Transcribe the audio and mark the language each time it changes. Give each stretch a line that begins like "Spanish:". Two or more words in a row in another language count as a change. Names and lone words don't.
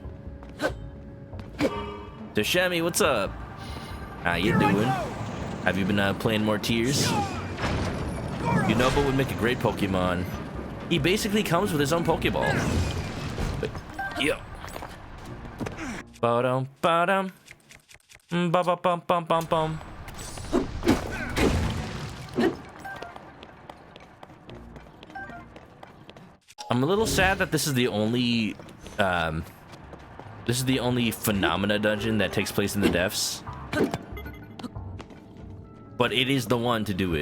English: Dashami, what's up? How you doing? Have you been playing more Tears? Yunobo would make a great Pokemon. He basically comes with his own Pokeball. But, yeah. Ba-dum, ba-dum. Ba-ba-bum-bum-bum-bum. I'm a little sad that this is the only phenomena dungeon that takes place in the depths. But it is the one to do it.